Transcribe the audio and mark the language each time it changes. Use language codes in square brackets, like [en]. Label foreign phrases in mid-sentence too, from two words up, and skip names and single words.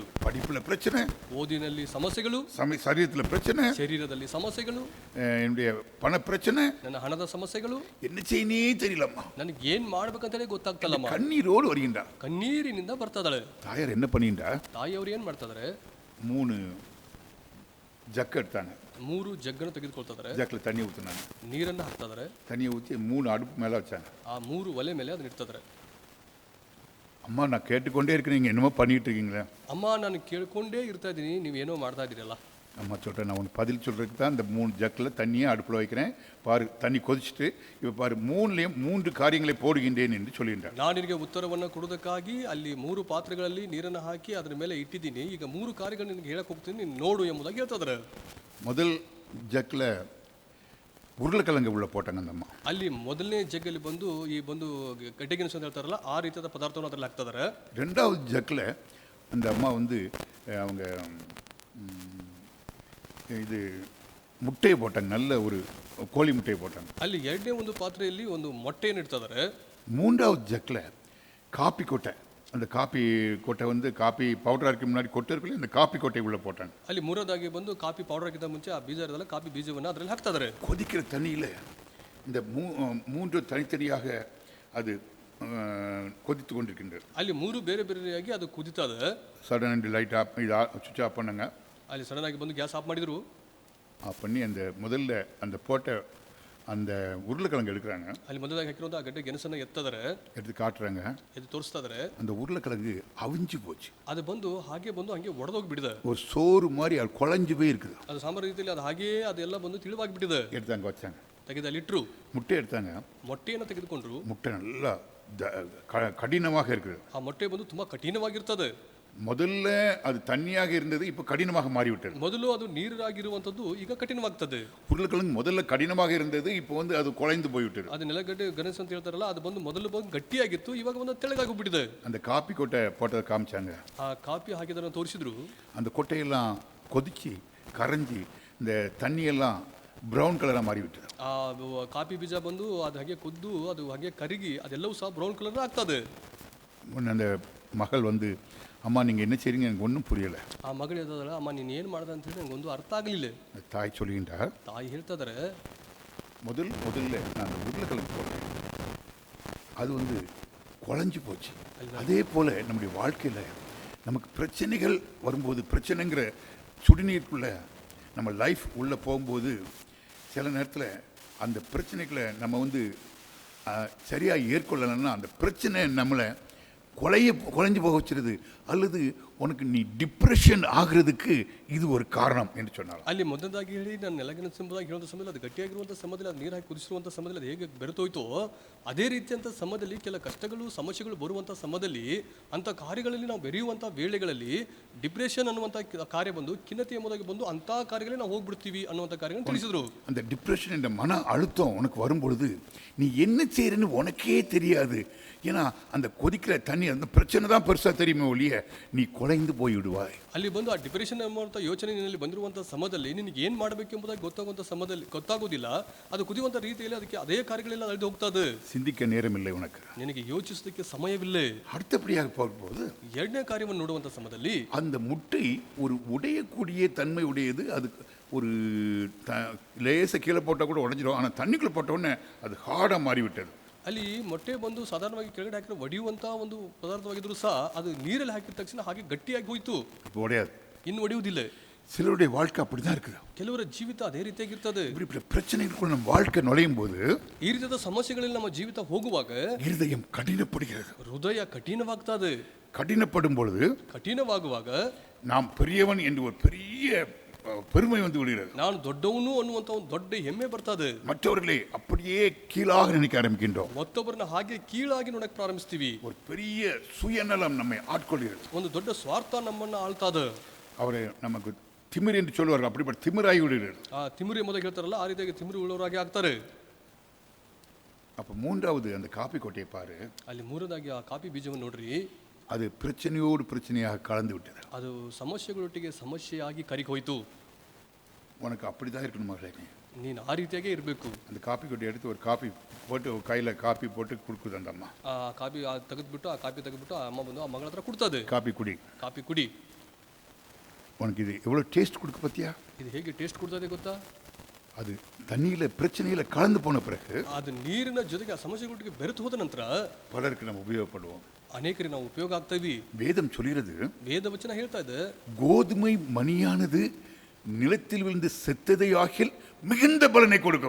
[ta] படிப்பில் பிரச்சனை, [kn] ಓದಿನಲ್ಲಿ ಸಮಸ್ಯೆಗಳು, [ta] சரீரத்தில் பிரச்சனை, [kn] ಶರೀರದಲ್ಲಿ ಸಮಸ್ಯೆಗಳು, [ta] என்னுடைய பண பிரச்சனை, [kn] ನನ್ನ ಹಣದ ಸಮಸ್ಯೆಗಳು, [ta] என்ன செய்யனே தெரியலம்மா. [kn] ನನಗೆ ಏನ್ ಮಾಡ್ಬೇಕಂತಲೇ ಗೊತ್ತಾಗ್ತಲ್ಲಮ್ಮ. [ta] கண்ணீரோடு வருகின்றார். [kn] ಕಣ್ಣೀರಿನಿಂದ ಬರ್ತದಳೆ. [ta] தாயார் என்ன பண்ணிட்டார்? [kn] ತಾಯಿಯವರು ಏನ್ ಮಾಡ್ತಾ ಇದಾರೆ? [ta] 3 ஜக் எடுத்தாங்க. [kn] 3 ಜಗ್ಗನ್ನು ತೆಗೆದುಕೊಳ್ತಾ ಇದಾರೆ. [ta] ஜக்கில் தண்ணி ஊற்றினாங்க. [kn] ನೀರನ್ನು ಹಾಕ್ತಾ ಇದಾರೆ. [ta] தண்ணியை ஊற்றி 3 அடுப்பு மேலே வச்சாங்க. [kn] ಆ 3 ಒಲೆ ಮೇಲೆ ಅದನ್ನ ಇಡ್ತಾ ಇದಾರೆ. [ta] அம்மா, நான் கேட்டுக்கொண்டே இருக்கேன், நீங்கள் என்னமோ பண்ணிட்டு இருக்கீங்களே. [kn] ಅಮ್ಮ, ನಾನು ಕೇಳ್ಕೊಂಡೇ ಇರ್ತಾ ಇದ್ದೀನಿ, ನೀವೇನೋ ಮಾಡ್ತಾ ಇದ್ದೀರಲ್ಲ. [ta] அம்மா சொல்கிறேன், நான் உனக்கு பதில் சொல்கிறதுக்கு தான் இந்த 3 ஜக்கில் தண்ணியை அடுப்பில் வைக்கிறேன் பாரு. தண்ணி கொதிச்சுட்டு இப்போ பாரு, 3லேயும் 3 காரியங்களை போடுகின்றேன் என்று சொல்கின்றார். [kn] ನಾನು ನಿನಗೆ ಉತ್ತರವನ್ನು ಕೊಡೋದಕ್ಕಾಗಿ ಅಲ್ಲಿ 3 ಪಾತ್ರೆಗಳಲ್ಲಿ ನೀರನ್ನು ಹಾಕಿ ಅದರ ಮೇಲೆ ಇಟ್ಟಿದ್ದೀನಿ. ಈಗ 3 ಕಾರ್ಯಗಳು ನಿನಗೆ ಹೇಳಕ್ಕೆ ಹೋಗ್ತೀನಿ, ನೀನು ನೋಡು ಎಂಬುದಾಗಿ ಹೇಳ್ತಾ ಇದ್ದಾರೆ. [ta] முதல் ஜக்கில் உருளைக்கிழங்கு உள்ள போட்டாங்க அந்த ಅಮ್ಮ. [kn] ಅಲ್ಲಿ ಮೊದಲನೇ ಜಗ್ಗಲ್ಲಿ ಬಂದು ಈ ಬಂದು ಗಡ್ಡೆಗೆಣಸು ಅಂತ ಹೇಳ್ತಾರಲ್ಲ ಆ ರೀತಿಯಾದ ಪದಾರ್ಥವನ್ನು ಅದರಲ್ಲಿ ಹಾಕ್ತಿದ್ದಾರೆ. [ta] ரெண்டாவது ஜக்கில் அந்த அம்மா வந்து அவங்க இது முட்டையை போட்டாங்க, நல்ல ஒரு கோழி முட்டையை போட்டாங்க. [kn] ಅಲ್ಲಿ ಎರಡನೇ ಒಂದು ಪಾತ್ರೆಯಲ್ಲಿ ಒಂದು ಮೊಟ್ಟೆಯನ್ನು ಇಡ್ತಿದ್ದಾರೆ. [ta] மூன்றாவது ஜக்கில் காப்பி கொட்டை, அந்த காப்பி கொட்டை வந்து [en] coffee powder [ta] அரைக்க முன்னாடி கொட்டை இருக்குல்ல, அந்த காப்பி கொட்டை உள்ளே போட்டாங்க. [kn] ಅಲ್ಲಿ ಮೂರನೇದಾಗಿ ಬಂದು [en] coffee powder [kn] ಹಾಕಿದ ಮುಂಚೆ ಆ ಬೀಜ ಇರೋದಲ್ಲ ಕಾಫಿ ಬೀಜವನ್ನು ಅದರಲ್ಲಿ ಹಾಕ್ತಿದ್ದಾರೆ. [ta] கொதிக்கிற தண்ணியில் இந்த மூன்று தனித்தனியாக அது கொதித்து கொண்டிருக்கின்றது. [kn] ಅಲ್ಲಿ ಮೂರು ಬೇರೆ ಬೇರೆಯಾಗಿ ಅದು ಕುದಿತದೆ. [en] sudden light off [ta] இது [en] switch off [ta] பண்ணாங்க. [kn] ಅಲ್ಲಿ ಸಡನ್ ಆಗಿ ಬಂದು [en] gas off [kn] ಮಾಡಿದ್ರು. [ta] ஆஃப் பண்ணி அந்த முதல்ல அந்த போட்ட அந்த உருளைக்கிழங்கு எடுக்கிறாங்க. [kn] ಅಲ್ಲಿ ಮೊದಲಾಗಿ ಹಾಕಿರುವಂತಹ ಗಡ್ಡೆ ಗೆಣಸನ್ನು ಎತ್ತದರೆ [ta] எடுத்து காட்டுறாங்க. [kn] ಇದು ತೋರಿಸ್ತಾ ಇದ್ದಾರೆ. [ta] அந்த உருளைக்கிழங்கு அவிஞ்சு போச்சு. [kn] ಅದು ಬಂದು ಹಂಗೆ ಒಡೆದೋಗಿ ಬಿಟ್ಟಿದೆ. [ta] ஒரு சோறு மாதிரி அது குழஞ்சு போய் இருக்குது. [kn] ಅದು ಸಾಂಬಾರ್ ರೀತಿಯಲ್ಲಿ ಅದು ಹಾಗೇ ಅದೆಲ್ಲ ಬಂದು ತಿಳಿವಾಗಿ ಬಿಟ್ಟಿದೆ. [ta] எடுத்தாங்க வச்சாங்க. [kn] ತೆಗೆದು ಅಲ್ಲಿ ಇಟ್ಟರು. [ta] முட்டை எடுத்தாங்க. [kn] ಮೊಟ್ಟೆಯನ್ನು ತೆಗೆದುಕೊಂಡ್ರು. [ta] முட்டை நல்லா கடினமாக இருக்குது. [kn] ಆ ಮೊಟ್ಟೆ ಬಂದು ತುಂಬಾ ಕಠಿಣವಾಗಿರ್ತದೆ. [ta] முதல்ல அது தண்ணியாக இருந்தது, இப்போ கடினமாக மாறிவிட்டது. [kn] ಮೊದಲು ಅದು ನೀರಾಗಿರುವಂತದ್ದು ಈಗ ಕಠಿಣವಾಗ್ತದೆ. [ta] உருளைக்கிழங்கு முதல்ல கடினமாக இருந்தது, இப்போ வந்து அது குழைந்து போய்விட்டது. [kn] ಅದು ನೆಲಗಡ್ಡೆ ಗಣೇಶ ಅಂತ ಹೇಳ್ತಾರಲ್ಲ ಅದು ಬಂದು ಮೊದಲು ಬಂದು ಗಟ್ಟಿಯಾಗಿತ್ತು, ಇವಾಗ ಒಂದು ತೆಳಗಾಗಿ ಬಿಟ್ಟಿದೆ. [ta] அந்த காப்பி கொட்டை போட்டதை காமிச்சாங்க. [kn] ಆ ಕಾಪಿ ಹಾಕಿದನ್ನು ತೋರಿಸಿದ್ರು. [ta] அந்த கொட்டையெல்லாம் கொதிச்சு கரைஞ்சி இந்த தண்ணியெல்லாம் [en] brown colour [ta] ಮಾರಿಬಿಟ್ಟது. [kn] ಆ ಕಾಫಿ ಬೀಜ ಬಂದು ಅದು ಹಾಗೆ ಕುದ್ದು ಅದು ಹಾಗೆ ಕರಗಿ ಅದೆಲ್ಲವೂ ಸಹ [en] brown colour [kn] ಆಗ್ತದೆ. [ta] அந்த மகள் வந்து அம்மா நீங்கள் என்ன செய்றீங்க எனக்கு ஒன்றும் புரியலை. [kn] ಆ ಮಗಳು ಹೇಳ್ತದಲ್ಲ ಅಮ್ಮ ನೀನು ಏನು ಮಾಡ್ದೆ ಅಂತ ಹೇಳಿ ನನಗೊಂದು ಅರ್ಥ ಆಗಲಿಲ್ಲ. [ta] தாய் சொல்லுகின்றார், [kn] ತಾಯಿ ಹೇಳ್ತಿದ್ದಾರೆ [ta] முதல்ல நான் அந்த உருளைக்கிழங்கு போடுறேன், அது வந்து குழஞ்சி போச்சு. அதே போல் நம்முடைய வாழ்க்கையில் நமக்கு பிரச்சனைகள் வரும்போது, பிரச்சனைங்கிற சுடுநீருக்குள்ளே நம்ம லைஃப் உள்ளே போகும்போது சில நேரத்தில் அந்த பிரச்சனைகளை நம்ம வந்து சரியாக ஏற்கொள்ளலைன்னா அந்த பிரச்சனை நம்மளை குழஞ்சி போக வச்சிருது, அல்லது உனக்கு நீ டிப்ரெஷன் ஆகிறதுக்கு இது ஒரு காரணம் என்று சொன்னார். [kn] ಅಲ್ಲಿ ಮೊದಲಾಗಿ ಹೇಳಿ ನಾನು ನೆಲಗಿನ ಸಮಯದಲ್ಲಿ ಹೇಳುವಂಥ ಸಮಯದಲ್ಲಿ ಅದು ಗಟ್ಟಿಯಾಗಿರುವಂಥ ಸಮಯದಲ್ಲಿ ಅದು ನೀರು ಹಾಕಿ ಕುದಿಸಿರುವಂಥ ಸಮಯದಲ್ಲಿ ಅದು ಹೇಗೆ ಬೆರೆತೋಯ್ತೋ ಅದೇ ರೀತಿಯಂಥ ಸಮಯದಲ್ಲಿ ಕೆಲ ಕಷ್ಟಗಳು ಸಮಸ್ಯೆಗಳು ಬರುವಂಥ ಸಮಯದಲ್ಲಿ ಅಂಥ ಕಾರ್ಯಗಳಲ್ಲಿ ನಾವು ಬೆರೆಯುವಂಥ ವೇಳೆಗಳಲ್ಲಿ ಡಿಪ್ರೆಷನ್ ಅನ್ನುವಂಥ ಕಾರ್ಯ ಬಂದು ಖಿನ್ನತೆ ಎಂಬುದಾಗಿ ಬಂದು ಅಂಥ ಕಾರ್ಯಗಳಲ್ಲಿ ನಾವು ಹೋಗ್ಬಿಡ್ತೀವಿ ಅನ್ನುವಂಥ ಕಾರ್ಯಗಳನ್ನು ತಿಳಿಸಿದ್ರು. [ta] அந்த டிப்ரெஷன் என்ற மன அழுத்தம் உனக்கு வரும்பொழுது நீ என்ன செய்யறன்னு உனக்கே தெரியாது. ஏன்னா அந்த கொதிக்கிற தண்ணி அந்த பிரச்சனை தான் பெருசாக தெரியுமே ஒழிய நீ குலைந்து போய்விடுவாய். [kn] ಅಲ್ಲಿ ಬಂದು ಆ ಡಿಪ್ರೆಷನ್ ಎಂಬುವಂಥ ಯೋಚನೆ ನಿನ್ನಲ್ಲಿ ಬಂದಿರುವಂಥ ಸಮಯದಲ್ಲಿ ನಿನಗೆ ಏನು ಮಾಡಬೇಕು ಎಂಬುದಾಗಿ ಗೊತ್ತಾಗುವಂಥ ಸಮಯದಲ್ಲಿ ಗೊತ್ತಾಗೋದಿಲ್ಲ. ಅದು ಕುದಿಯುವಂಥ ರೀತಿಯಲ್ಲಿ ಅದಕ್ಕೆ ಅದೇ ಕಾರ್ಯಗಳೆಲ್ಲ ಅಳಿದು ಹೋಗ್ತದೆ. [ta] சிந்திக்க நேரமில்லை உனக்கு, [kn] ನಿನಗೆ ಯೋಚಿಸೋದಕ್ಕೆ ಸಮಯವಿಲ್ಲ. [ta] அடுத்தபடியாக போகும்போது [kn] ಎರಡನೇ ಕಾರ್ಯವನ್ನು ನೋಡುವಂಥ ಸಮಯದಲ್ಲಿ [ta] அந்த முட்டை ஒரு உடையக்கூடிய தன்மை உடையது. அது ஒரு லேச கீழே போட்டால் கூட உடஞ்சிடும், ஆனால் தண்ணிக்குள்ளே போட்ட உடனே அது ஹார்டாக மாறிவிட்டது. [kn] ಅಲ್ಲಿ ಮೊಟ್ಟೆ ಬಂದು ಸಾಧಾರಣವಾಗಿ ಕೆಳಗಡೆ ಹಾಕಿದ್ರೆ ಒಡೆಯುವಂಥ ಒಂದು ಪದಾರ್ಥವಾಗಿದ್ರು ಸಹ ಅದು ನೀರಲ್ಲಿ ಹಾಕಿದ ತಕ್ಷಣ ಹಾಗೆ ಗಟ್ಟಿಯಾಗಿ ಹೋಯ್ತು, [ta] இப்போ உடையாது. [kn] ಇನ್ನು ಒಡೆಯುವುದಿಲ್ಲ. [ta] சிலருடைய வாழ்க்கை அப்படிதான் இருக்குது. [kn] ಕೆಲವರ ಜೀವಿತ ಅದೇ ರೀತಿಯಾಗಿರ್ತದೆ. [ta] இப்படி பிரச்சனைகளுக்குள்ள நம்ம வாழ்க்கை நுழையும் போது [kn] ಈ ರೀತಿಯಾದ ಸಮಸ್ಯೆಗಳಲ್ಲಿ ನಮ್ಮ ಜೀವಿತ ಹೋಗುವಾಗ [ta] இருதயம் கடினப்படுகிறது. [kn] ಹೃದಯ ಕಠಿಣವಾಗ್ತದೆ. [ta] கடினப்படும் பொழுது [kn] ಕಠಿಣವಾಗುವಾಗ [ta] நாம் பெரியவன் என்று ஒரு பெரிய பெருமை வந்து விடுகிறது. [kn] ನಾನು ದೊಡ್ಡವನು ಅನ್ನುವಂಥ ಒಂದು ದೊಡ್ಡ ಹೆಮ್ಮೆ ಬರ್ತದೆ. [ta] மற்றவர்களை அப்படியே கீழாக நினைக்க ஆரம்பிக்கின்றோம். [kn] ಮತ್ತೊಬ್ಬರನ್ನ ಹಾಗೆ ಕೀಳಾಗಿ ನೋಡಕ್ ಪ್ರಾರಂಭಿಸ್ತೀವಿ. [ta] ஒரு பெரிய சுயநலம் நம்மை ஆட்கொள்கிறது. [kn] ಒಂದು ದೊಡ್ಡ ಸ್ವಾರ್ಥ ನಮ್ಮನ್ನ ಆಳ್ತದೆ. [ta] அவரை நமக்கு திமிர் என்று சொல்வார்கள், அப்படிப்பட்ட திமிராகி விடுகிறது. [kn] ಆ ತಿಮಿರು ಎಂಬುದಾಗಿ ಹೇಳ್ತಾರಲ್ಲ ಆ ರೀತಿಯಾಗಿ ತಿಮಿರು ಉಳ್ಳವರಾಗಿ ಆಗ್ತಾರೆ. [ta] அப்போ மூன்றாவது அந்த காப்பி கொட்டையை பாரு, [kn] ಅಲ್ಲಿ ಮೂರದಾಗಿ ಆ ಕಾಫಿ ಬೀಜವನ್ನು ನೋಡ್ರಿ, [ta] அது பிரச்சனையோடு பிரச்சனையாக கலந்து விட்டது. [kn] ಅದು ಸಮಸ್ಯೆಗಳೊಟ್ಟಿಗೆ ಸಮಸ್ಯೆಯಾಗಿ ಕರಿಗಿ ಹೋಯ್ತು. [ta] உனக்கு அப்படிதான் இருக்கணும் மகளே. [kn] ನೀನು ಆ ರೀತಿಯಾಗೇ ಇರಬೇಕು. [ta] அந்த காப்பி கொட்டையை எடுத்து ஒரு காப்பி போட்டு கையில் காப்பி போட்டு கொடுக்குது அந்த அம்மா. [kn] ಆ ಕಾಫಿ ತೆಗೆದ್ಬಿಟ್ಟು ಆ ಅಮ್ಮ ಬಂದು ಆ ಮಗಳ ಹತ್ರ ಕೊಡ್ತದೆ. [ta] காப்பி குடி, [kn] ಕಾಫಿ ಕುಡಿ. [ta] உனக்கு இது எவ்வளோ டேஸ்ட் கொடுக்க பார்த்தியா? [kn] ಇದು ಹೇಗೆ ಟೇಸ್ಟ್ ಕೊಡ್ತದೆ ಗೊತ್ತಾ? [ta] அது தண்ணியில் பிரச்சனையில் கலந்து போன பிறகு [kn] ಅದು ನೀರಿನ ಜೊತೆಗೆ ಆ ಸಮಸ್ಯೆಗಳೊಟ್ಟಿಗೆ ಬೆರೆತು ಹೋದ ನಂತರ [ta] பலருக்கு நம்ம உபயோகப்படுவோம். [kn] ಅನೇಕರಿಗೆ ನಾವು ಉಪಯೋಗ ಆಗ್ತೀವಿ. [ta] வேதம் சொல்கிறது, [kn] ವೇದ ವಚನ ಹೇಳ್ತಾ ಇದೆ, [ta] கோதுமை மணியானது நிலத்தில் விழுந்து செத்ததை ஆகில் மிகுந்த பலனை கொடுக்கும்.